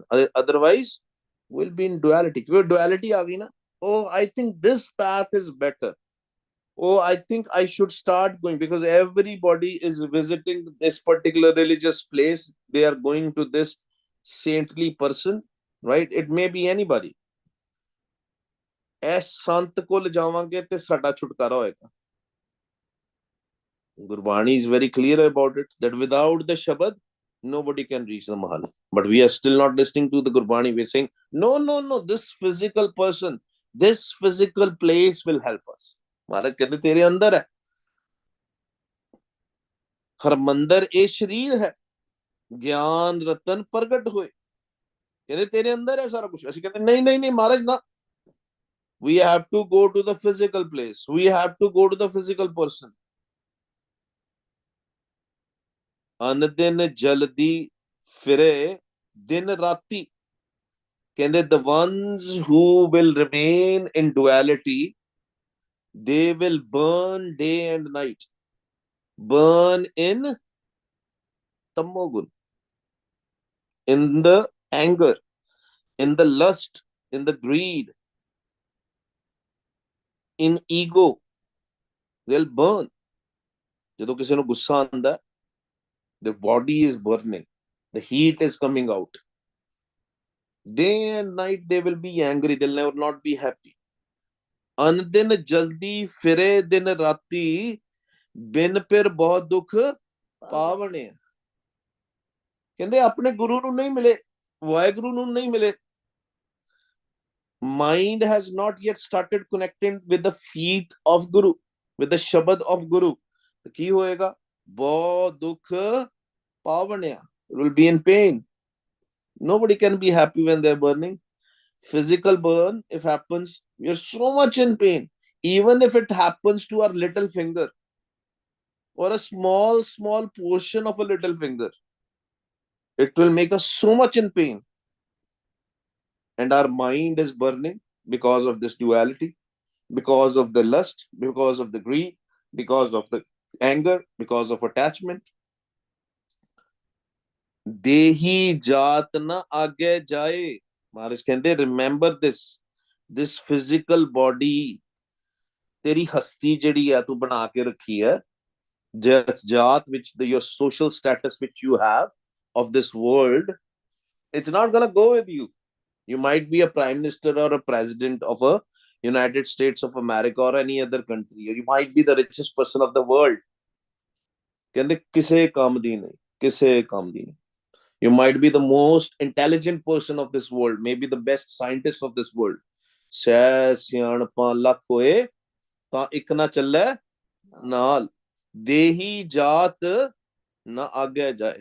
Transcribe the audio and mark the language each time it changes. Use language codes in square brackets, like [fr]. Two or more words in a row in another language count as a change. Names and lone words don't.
[en] Otherwise, we'll be in duality. [pa] Duality aa gayi na? [en] Oh, I think this path is better. Oh, I think I should start going, because everybody is visiting this particular religious place. They are going to this saintly person, right? It may be anybody. [pa] ਇਸ ਸੰਤ ਕੋਲ ਜਾਵਾਂਗੇ ਤੇ ਸਾਡਾ ਛੁਟਕਾਰਾ ਹੋਏਗਾ. [en] Gurbani is very clear about it, that without the Shabad, nobody can reach the Mahal. But we are still not listening to the Gurbani. We're saying, no, this physical person, this physical place will help us. [hi] Maharaj कहते तेरे अंदर है. [pa] ਹਰਮੰਦਰ ਏ ਸ਼ਰੀਰ ਹੈ, ਗਿਆਨ ਰਤਨ ਪ੍ਰਗਟ ਹੋਏ. ਕਹਿੰਦੇ ਤੇਰੇ ਅੰਦਰ ਹੈ ਸਾਰਾ ਕੁਝ। ਅਸੀਂ ਕਹਿੰਦੇ ਨਹੀਂ ਨਹੀਂ ਨਹੀਂ ਮਹਾਰਾਜ ਨਾ, [en] we have to go to the physical place, we have to go to the physical person। [pa] ਅਨ ਦਿਨ ਜਲਦੀ ਫਿਰੇ ਦਿਨ ਰਾਤੀ, ਕਹਿੰਦੇ [en] the ones who will remain in duality, they will burn day and night, burn in tamogun, in the anger, in the lust, in the greed, in ego, they'll burn। [pa] ਜਦੋਂ ਕਿਸੇ ਨੂੰ ਗੁੱਸਾ ਆਉਂਦਾ, [en] the body is burning, the heat is coming out, day and night they will be angry, they'll never not be happy। [pa] ਅਨ ਦਿਨ ਜਲਦੀ ਫਿਰੇ ਦਿਨ ਰਾਤੀ, ਬਿਨ ਫਿਰ ਬਹੁਤ ਦੁੱਖ ਪਾਵਣੇ। ਕਹਿੰਦੇ ਆਪਣੇ ਗੁਰੂ ਨੂੰ ਨਹੀਂ ਮਿਲੇ, ਵਾਹਿਗੁਰੂ ਨੂੰ ਨਹੀਂ ਮਿਲੇ, [en] mind has not yet started connecting with the feet of Guru, with the shabad of Guru, तो [pa] ਕੀ ਹੋਏਗਾ? ਬਹੁਤ ਦੁੱਖ ਪਾਵਣਿਆ, [en] it will be in pain। Nobody can be happy when they're burning। Physical burn, if happens, we are so much in pain, even if it happens to our little finger or a small portion of a little finger, it will make us so much in pain। And our mind is burning because of this duality, because of the lust, because of the greed, because of the anger, because of attachment। [pa] ਦੇਹੀ ਜਾਤ ਨਾ ਆਗੇ ਜਾਏ, ਮਹਾਰਾਜ ਕਹਿੰਦੇ [en] remember this physical body, [pa] ਤੇਰੀ ਹਸਤੀ ਜਿਹੜੀ ਆ ਤੂੰ ਬਣਾ ਕੇ ਰੱਖੀ ਹੈ, ਜਿਸ ਜਾਤ [en] which your social status which you have of this world, it's not gonna go with you। You might be a prime minister or a president of a United States of America or any other country, or you might be the richest person of the world। [pa] ਕਹਿੰਦੇ ਕਿਸੇ ਕੰਮ ਦੀ ਨਹੀਂ, ਕਿਸੇ ਕੰਮ ਦੀ ਨਹੀਂ। [en] You might be the most intelligent person of this world, maybe the best scientist of this world। [pa] ਸੈ ਸਿਆਣਪਾਂ ਲੱਖ ਹੋਏ ਤਾਂ ਇੱਕ ਨਾ ਚੱਲੇ ਨਾਲ, ਦੇਹੀ ਜਾਤ ਨਾ ਆਗੇ ਜਾਏ।